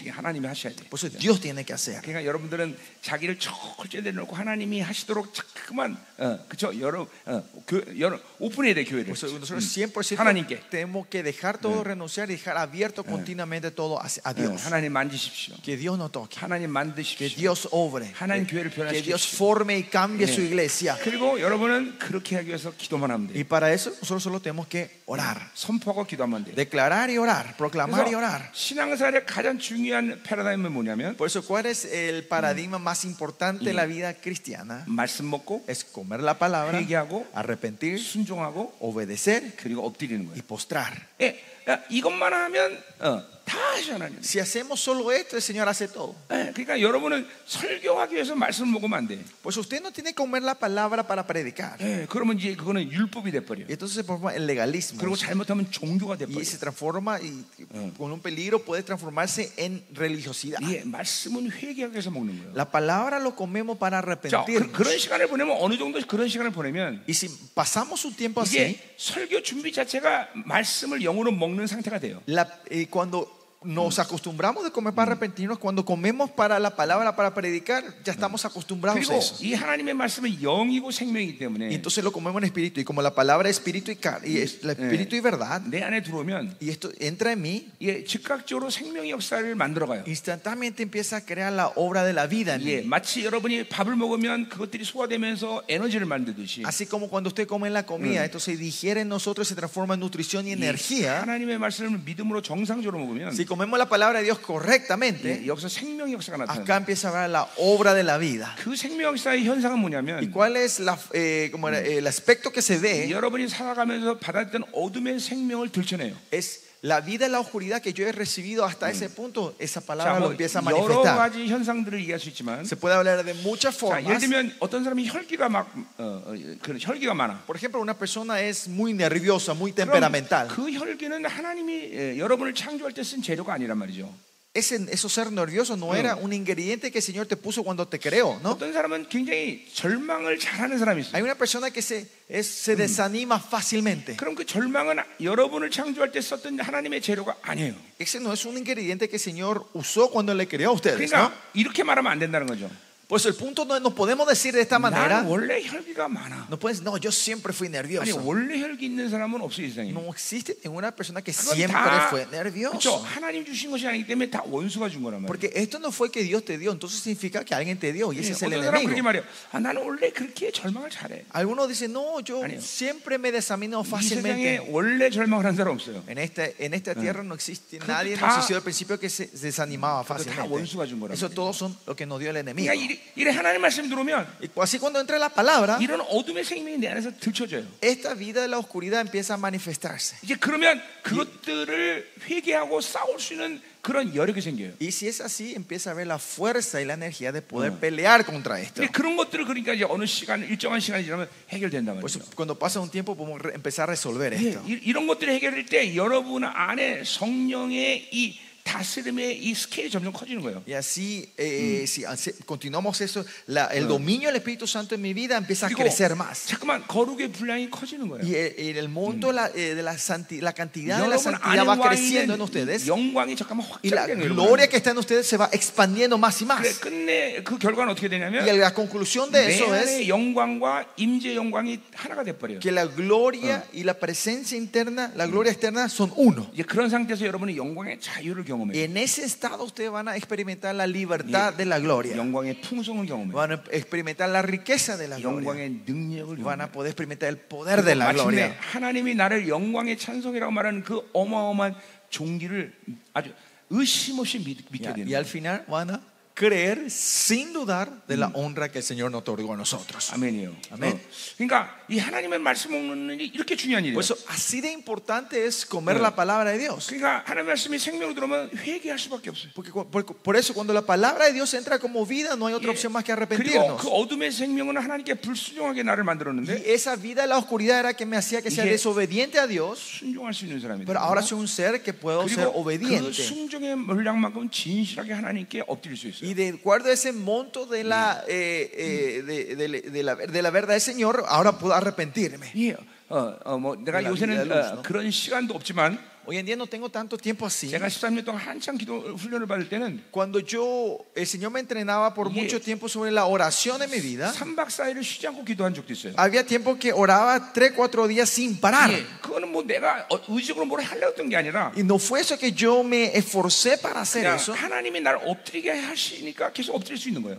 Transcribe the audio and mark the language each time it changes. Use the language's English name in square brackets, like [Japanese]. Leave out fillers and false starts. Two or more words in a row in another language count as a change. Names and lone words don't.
[Korean] 이게 하나님이 하셔야 돼요. [Spanish] Por eso Dios tiene que hacer. [Korean] 그러니까 여러분들은 자기를 철저히 내려놓고 하나님이 하시도록 자꾸만 그렇죠? 오픈해야 돼 교회를. [Spanish] Por eso nosotros 100% [Korean] 하나님께. [Spanish] tenemos que dejar todo, renunciar y dejar abierto continuamente todo a Dios. [Korean] 하나님 만지십시오. [Spanish] Que Dios nos toque. [Korean] 하나님 [Spanish] Que [Korean] 만드십시오. [Spanish] Dios obre. [Korean] 하나님 교회를 [Spanish] Que Dios [Korean] 변화시키십시오. [Spanish] forme y cambie su iglesia. [Korean] 그리고 여러분은 그렇게 하기 위해서 기도만 하면 돼요. [Spanish] Y para eso nosotros solo tenemos que orar. [Korean] 선포하고 기도하면 돼요. [Spanish] Declarar y orar. Proclamar y [Korean] 그래서 [Spanish] orar. [Korean] 신앙생활의 가장 중요한 패러다임은 뭐냐면 [Spanish] Por eso, ¿cuál es el paradigma más importante de la vida cristiana? [Korean] 말씀 먹고 [Spanish] Es comer la palabra, [Korean] 회개하고 [Spanish] arrepentir, [Korean] 순종하고 [Spanish] obedecer [Korean] 그리고 엎드리는 [Spanish] y [Korean] 거예요. [Spanish] postrar. [Korean] 이것만 하면 다 하잖아요. [Spanish] Si hacemos solo esto, el Señor hace todo. [Korean] 그러니까 여러분은 설교하기 위해서 말씀을 먹으면 안 돼. [Spanish] Pues usted no tiene que comer la palabra para predicar. [Korean] 그러면 이제 그거는 율법이 돼 버려. [Spanish] Y entonces se transforma en legalismo. [Korean] 그리고 잘못하면 종교가 돼 버려. [Spanish] Y se transforma y con un peligro puede transformarse en religiosidad. [Korean] 말씀은 회개하기 위해서 먹는 거예요. [Spanish] La palabra lo comemos para [Korean] 자, [Spanish] arrepentirnos. [Korean] 그런 시간을 보내면 어느 정도 그런 시간을 보내면 [Spanish] Y si pasamos un tiempo así, [Korean] 이게 설교 준비 자체가 말씀을 영으로 먹는 상태가 돼요. [Spanish] cuando nos acostumbramos de comer para arrepentirnos, cuando comemos para la palabra para predicar, ya estamos acostumbrados a [Korean] 그리고 [Spanish] eso. [Korean] 이 하나님의 말씀은 영이고 생명이기 [Spanish] Y [Korean] 때문에 [Spanish] entonces lo comemos en espíritu. Y como la palabra es espíritu y es el espíritu y verdad, [Korean] 내 안에 들어오면 [Spanish] y esto entra en mí, [Korean] 즉각적으로 생명의 역사를 만들어가요. [Spanish] instantáneamente empieza a crear la obra de la vida en mí. [Korean] 마치 여러분이 밥을 먹으면 그것들이 소화되면서 에너지를 만들듯이 [Spanish] Así como cuando usted come la comida, esto se digiere en nosotros, se transforma en nutrición y energía. [Korean] 하나님의 말씀을 믿음으로 정상적으로 먹으면 [Spanish] Si comemos la palabra de Dios correctamente, [Korean] 여기서 생명의 역사가 나타나요. [Spanish] acá empieza a ver la obra de la vida. [Korean] 그 생명 역사의 현상은 [Spanish] ¿Y [Korean] 뭐냐면 [Spanish] cuál es el aspecto que se ve? [Korean] 여러분이 살아가면서 받았던 어둠의 생명을 들춰내요. [Spanish] Es la vida en la oscuridad que yo he recibido hasta ese punto. Esa [Korean] 자, [Spanish] palabra lo [Korean] 뭐 [Spanish] empieza a [Korean] 여러 [Spanish] manifestar. [Korean] 가지 현상들을 얘기할 수 있지만 [Spanish] Se puede hablar de muchas [Korean] 자, [Spanish] formas. [Korean] 예를 들면 어떤 사람이 혈기가 혈기가 많아. [Spanish] Por ejemplo, una persona es muy nerviosa, muy [Korean] 그럼 [Spanish] temperamental. [Korean] 그 혈기는 하나님이 여러분을 창조할 때 쓴 재료가 아니란 말이죠. [Spanish] Eso ser nervioso no era un ingrediente que el Señor te puso cuando te creó, ¿no? [Korean] 어떤 사람은 굉장히 절망을 잘하는 사람이 있어요. [Spanish] Hay una persona que se desanima fácilmente. [Korean] 그럼 그 절망은 여러분을 창조할 때 썼던 하나님의 재료가 아니에요. [Spanish] Ese no es un ingrediente que el Señor usó cuando le creó a ustedes, ¿no? [Korean] 그러니까 이렇게 말하면 안 된다는 거죠. [Spanish] Por eso el punto no podemos decir de esta manera. [Korean] 나는 원래 혈기가 많아. [Spanish] No puedes, no, yo siempre fui [Korean] 아니 [Spanish] nervioso. [Korean] 원래 혈기 있는 사람은 없어 이 세상에. [Spanish] No existe ninguna persona que [Korean] 그건 [Spanish] siempre [Korean] 다 [Spanish] fue [Korean] 그렇죠. [Spanish] nervioso. [Korean] 하나님 주신 것이 아니기 때문에 다 원수가 준 거란 말이야. [Spanish] Porque esto no fue que Dios te dio, entonces significa que alguien te dio y ese es el [Korean] 어떤 사람 그렇게 [Spanish] enemigo. [Korean] 말해요. 아, 나는 원래 그렇게 절망을 잘해. [Spanish] Algunos dicen, no, yo [Korean] 아니요. [Spanish] siempre me desamino [Korean] 이 세상에 [Spanish] fácilmente. [Korean] 원래 절망을 한 사람 없어요. [Spanish] En esta tierra no existe nadie, no [Korean] 다- [Spanish] existió al principio que se desanimaba [Korean] 다 [Spanish] fácilmente. [Korean] 원수가 준 거란 [Spanish] Eso [Korean] 말이에요. [Spanish] todos son lo que nos dio el enemigo. [Korean] 그러니까 이래 하나님 말씀 들어오면 [Spanish] Y así cuando entra la palabra, [Korean] 이런 어둠의 생명이 내 안에서 들춰져요. [Spanish] esta vida de la oscuridad empieza a manifestarse. [Korean] 이제 그러면 그것들을 회개하고 싸울 수 있는 그런 여력이 생겨요. [Spanish] Y si es así, empieza a ver la fuerza y la energía de poder pelear contra esto. [Korean] 근데 그런 것들을 그러니까 이제 어느 시간 일정한 시간이 지나면 해결된단 [Spanish] Por eso, [Korean] 말이죠. [Spanish] cuando pasa un tiempo podemos empezar a resolver [Korean] 예, [Spanish] esto. [Korean] 이런 것들이 해결될 때 여러분 안에 성령의 이 다스림의 이 스케일이 점점 커지는 거예요. [Spanish] Y así, si continuamos eso, el dominio del Espíritu Santo en mi vida empieza a [Korean] 그리고 [Spanish] crecer más. [Korean] 잠깐만 거룩의 분량이 커지는 거예요. [Spanish] Y el monto de la cantidad de la [Korean] 여러분 [Spanish] santidad [Korean] 안에 [Spanish] va [Korean] 와 [Spanish] creciendo en [Korean] 있는 [Spanish] ustedes. [Korean] 영광이 잠깐만 [Spanish] Y la [Korean] 확장되는 [Spanish] gloria que está en ustedes se va expandiendo más y más. [Korean] 그래, 끝내 그 결과는 어떻게 되냐면 [Spanish] Y la conclusión de [Korean] 내 [Spanish] eso es [Korean] 안의 영광과 임재 영광이 하나가 돼 버려요. [Spanish] que la gloria y la presencia interna, la gloria externa son uno. [Korean] 이제 그런 상태에서 여러분이 영광의 자유를 경험해요. [Spanish] En ese estado ustedes van a experimentar la libertad de la gloria. [Korean] 영광의 풍성을 경험해요. [Spanish] Van a experimentar la riqueza de la gloria. [Korean] 영광의 능력을 [Spanish] Van a [Korean] 경험해요. [Spanish] poder experimentar el poder de la [Korean] 마침내 [Spanish] gloria. [Korean] 하나님이 나를 영광의 찬송이라고 말하는 그 어마어마한 종기를 아주 의심 없이 믿게 되는 [Spanish] Y al final van a creer sin dudar de la honra que el Señor nos otorgó a nosotros. [Korean] 아멘이에요. 아멘. 그러니까 이 하나님의 말씀 먹는 일이 이렇게 중요한 일이에요. [Spanish] Por eso, así de importante es comer la palabra de Dios. [Korean] 그러니까 하나님의 말씀이 생명으로 들어오면 회개할 수밖에 없어요. [Spanish] Porque por eso cuando la palabra de Dios entra como vida, no hay otra opción más que [Korean] 그리고 [Spanish] arrepentirnos. [Korean] 그 어둠의 생명은 하나님께 불순종하게 나를 [Spanish] Y [Korean] 만들었는데 [Spanish] esa vida de la oscuridad era que me hacía que sea [Korean] 이게- [Spanish] desobediente a Dios, [Korean] 순종할 수 있는 사람이 [Spanish] pero ahora soy un ser que puedo ser [Korean] 그리고 그 [Spanish] obediente. [Korean] 순종의 물량만큼 진실하게 하나님께 엎드릴 수 있어요. [Spanish] Y de acuerdo a ese monto de la verdad del Señor, ahora puedo arrepentirme. [Korean] 예, 뭐 내가 [Spanish] La [Korean] 요새는 [Spanish] vida de luz, ¿no? [Korean] 그런 시간도 없지만 [Spanish] Hoy en día no tengo tanto tiempo así. [Korean] 제가 13년 동안 한창 기도 훈련을 받을 때는 [Spanish] Cuando el Señor me entrenaba por Yeah. mucho tiempo sobre la oración en mi vida, [Korean] 3박 4일을 쉬지 않고 기도한 적도 있어요. [Spanish] había tiempo que oraba 3-4 días sin parar. [Korean] 예, 그거는 뭐 내가 의식적으로 뭘 하려고 했던 게 아니라 [Spanish] Y no fue eso que yo me esforcé para hacer [Korean] 그냥 [Spanish] eso, [Korean] 하나님이 나를 엎드리게 하시니까 계속 엎드릴 수 있는 거예요.